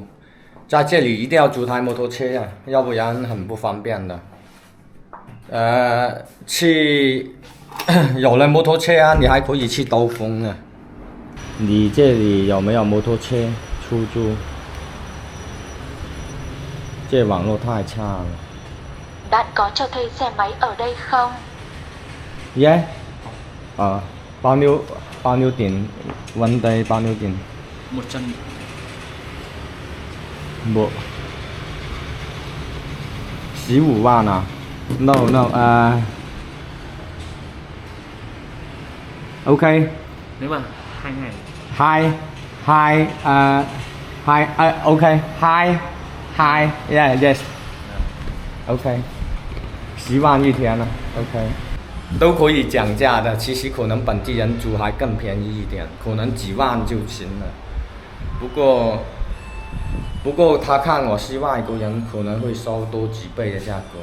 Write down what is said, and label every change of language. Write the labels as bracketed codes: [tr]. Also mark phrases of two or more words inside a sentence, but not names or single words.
[zh] 在这里一定要租台摩托车啊，要不然很不方便的。有了摩托车啊，你还可以去兜风啊。你这里有没有摩托车出租？这网络太差了。 [vi] Bạn có cho thuê xe máy ở đây không? Yeah. Bao nhiêu tiền? [en] One day [vi] bao nhiêu tiền? 100. [zh] Bộ 15 万啊 ？ [en] No, OK. [vi] Nếu mà 2 ngày. [en] OK. Yeah, yes. [zh] OK. 10万一天啊 OK。都可以讲价的，其实可能本地人租还更便宜一点，可能几万就行了。不过他看我是外国人，可能会收多几倍的价格。